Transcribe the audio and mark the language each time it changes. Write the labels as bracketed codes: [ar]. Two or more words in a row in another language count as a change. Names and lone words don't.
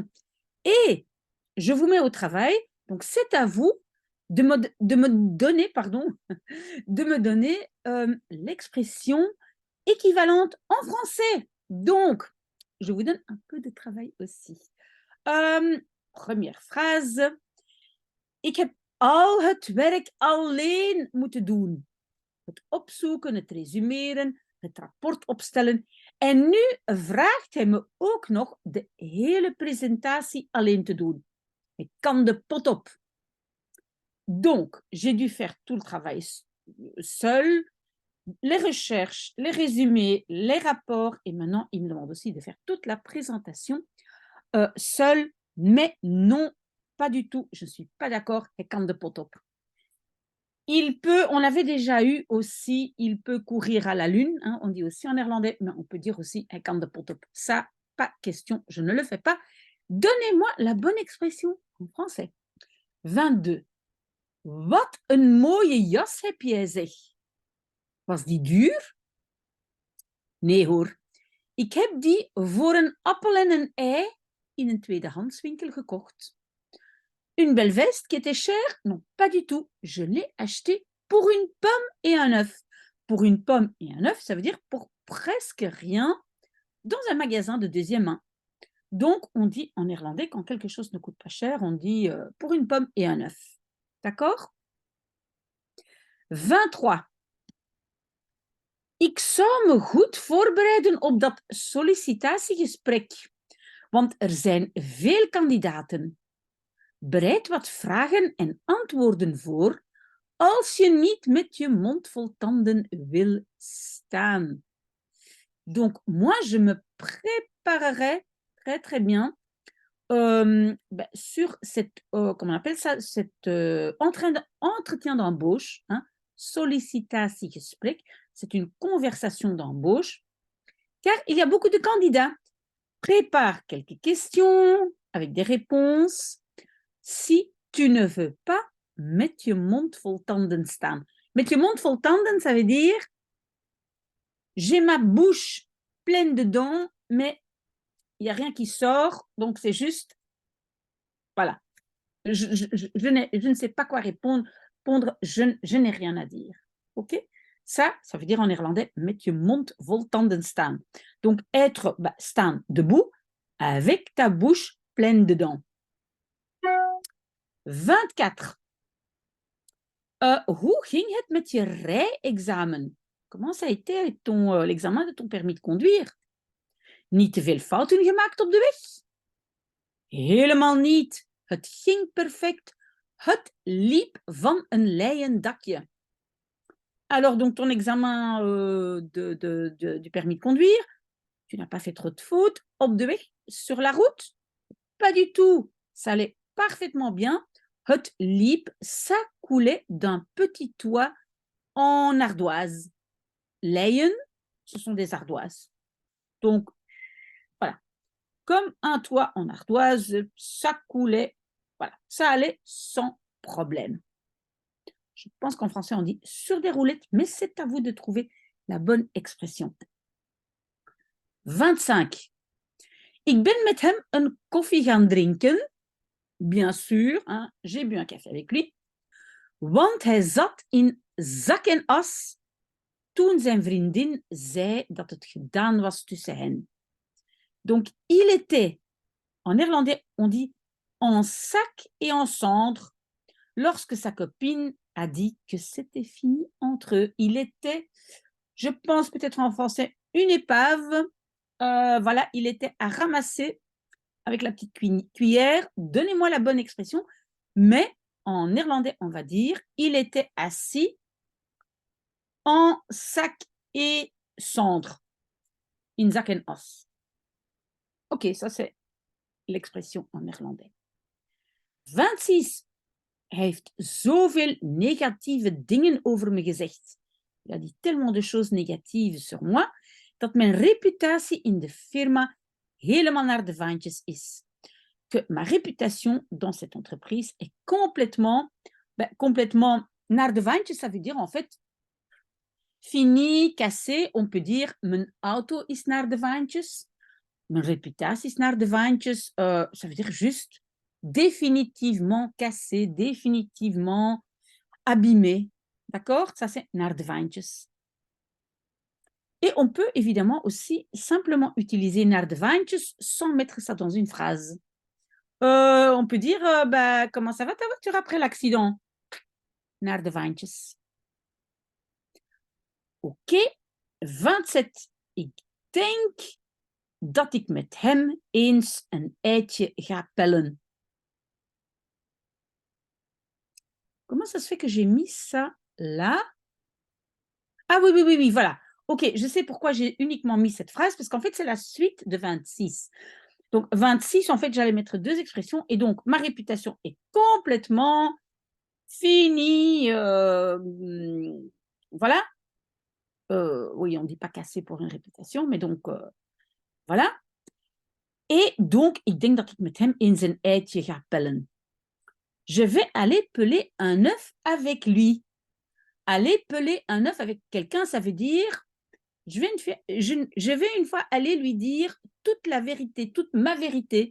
[fr] Et je vous mets au travail, donc c'est à vous de me donner, l'expression équivalente en français. Donc, je vous donne un peu de travail aussi. Première phrase. [nl] Ik heb al het werk alleen moeten doen. Het opzoeken, het resumeren, het rapport opstellen. En nu vraagt hij me ook nog de hele presentatie alleen te doen. Ik kan de pot op. [fr] Donc, j'ai dû faire tout le travail seul, les recherches, les résumés, les rapports, et maintenant, il me demande aussi de faire toute la présentation seul, mais non, pas du tout, je ne suis pas d'accord, [nl] hij kan de pot op. [fr] Il peut, on l'avait déjà eu aussi, il peut courir à la lune, hein, on dit aussi en néerlandais, mais on peut dire aussi [nl] hij kan de pot op. [fr] Ça, pas question, je ne le fais pas. Donnez-moi la bonne expression en français. 22. [nl] Wat een mooie jas heb jij, zeg. Was die duur? Nee hoor. Ik heb die voor een appel en een ei in een tweedehandswinkel gekocht. [fr] Une belle veste qui était chère? Non, pas du tout. Je l'ai achetée pour une pomme et un œuf. Pour une pomme et un œuf, ça veut dire pour presque rien dans un magasin de deuxième main. Donc, on dit en néerlandais, quand quelque chose ne coûte pas cher, on dit pour une pomme et un œuf. D'accord? 23. [nl] Ik zou me goed voorbereiden op dat sollicitatiegesprek, want er zijn veel kandidaten. Bereid wat vragen en antwoorden voor als je niet met je mond vol tanden wil staan. [fr] Donc, moi, je me préparerai très, très bien sur cette, comment on appelle ça, cet entretien d'embauche, hein, sollicitatiegesprek. C'est une conversation d'embauche, car il y a beaucoup de candidats. Prépare quelques questions avec des réponses. Si tu ne veux pas, [nl] met je mond vol tanden staan. Met je mond vol tanden, [fr] ça veut dire j'ai ma bouche pleine de dents, mais il n'y a rien qui sort, donc c'est juste, voilà. Je ne sais pas quoi répondre, je n'ai rien à dire. Ok? Ça veut dire en néerlandais, [nl] met je mond vol tanden staan. [fr] Donc, être, staan, debout, avec ta bouche pleine de dents. 24. [nl] Hoe ging het met je rijexamen? [fr] Comment ça a été avec l'examen de ton permis de conduire? [nl] Niet te veel fouten gemaakt op de weg? Helemaal niet. Het ging perfect. Het liep van een leien dakje. [fr] Alors, donc, ton examen du permis de conduire, tu n'as pas fait trop de fautes. [nl] Op de weg, [fr] sur la route? Pas du tout. Ça allait parfaitement bien. [nl] Het liep, [fr] ça coulait d'un petit toit en ardoise. Leien, ce sont des ardoises. Donc, voilà. Comme un toit en ardoise, ça coulait, voilà, ça allait sans problème. Je pense qu'en français, on dit sur des roulettes, mais c'est à vous de trouver la bonne expression. 25. [nl] Ik ben met hem een koffie gaan drinken. [fr] bien sûr, hein, j'ai bu un café avec lui. [nl] Want hij zat in zak en as toen zijn vriendin zei dat het gedaan was tussen hen. [fr] Donc, il était, en néerlandais, on dit en sac et en cendres, lorsque sa copine a dit que c'était fini entre eux. Il était, je pense peut-être en français, une épave. Voilà, il était à ramasser avec la petite cuillère. Donnez-moi la bonne expression. Mais en néerlandais, on va dire, il était assis en sac et cendre. [nl] In zak en as. [fr] Ok, ça c'est l'expression en néerlandais. 26. [nl] Hij heeft zoveel negatieve dingen over me gezegd. [fr] Il a dit tellement de choses négatives sur moi, [nl] dat mijn reputatie in de firma helemaal naar de vaantjes is. [fr] Que ma réputation dans cette entreprise est complètement [nl] naar de vaantjes, [fr] ça veut dire en fait fini, cassé. On peut dire [nl] mijn auto is naar de vaantjes, mijn reputatie is naar de vaantjes. [fr] Ça veut dire juste définitivement cassé, définitivement abîmé. D'accord? Ça, c'est [nl] naar de vaantjes. [fr] Et on peut évidemment aussi simplement utiliser [nl] naar de vaantjes [fr] sans mettre ça dans une phrase. On peut dire, comment ça va ta voiture après l'accident? [nl] Naar de vaantjes. Ok. 27. Ik denk dat ik met hem eens een eitje ga pellen. [fr] Comment ça se fait que j'ai mis ça là? Ah oui, voilà. Ok, je sais pourquoi j'ai uniquement mis cette phrase, parce qu'en fait, c'est la suite de 26. Donc, 26, en fait, j'allais mettre deux expressions, et donc, ma réputation est complètement finie. Voilà. Oui, on ne dit pas cassé pour une réputation, mais donc, voilà. Et donc, [nl] ik denk dat ik met hem in zijn eitje ga pellen. [fr] Je vais aller peler un œuf avec lui. Aller peler un œuf avec quelqu'un, ça veut dire je vais une fois aller lui dire toute la vérité, toute ma vérité.